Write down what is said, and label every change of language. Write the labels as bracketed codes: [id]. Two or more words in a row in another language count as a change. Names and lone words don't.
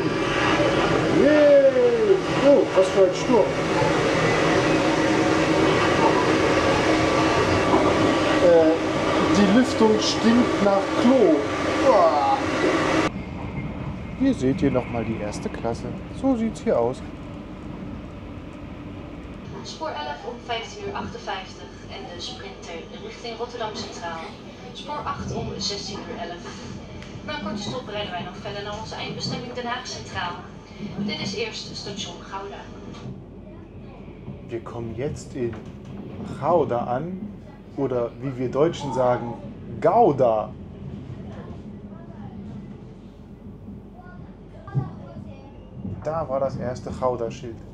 [de] Yay! Oh, was für ein Sturm. Die Lüftung stinkt nach Klo. Uah. Hier seht ihr nochmal die erste Klasse. So sieht's hier aus. [nl] Spoor 11 om 15:58 uur en de sprinter richting Rotterdam Centraal. Spoor 8 om 16:11 uur. Na een korte stop rijden wij nog verder naar onze eindbestemming Den Haag Centraal. Dit is eerst station Gouda. [de] Wir kommen jetzt in Gouda an, oder wie wir Deutschen sagen, Gouda. Da war das erste Gouda-Schild.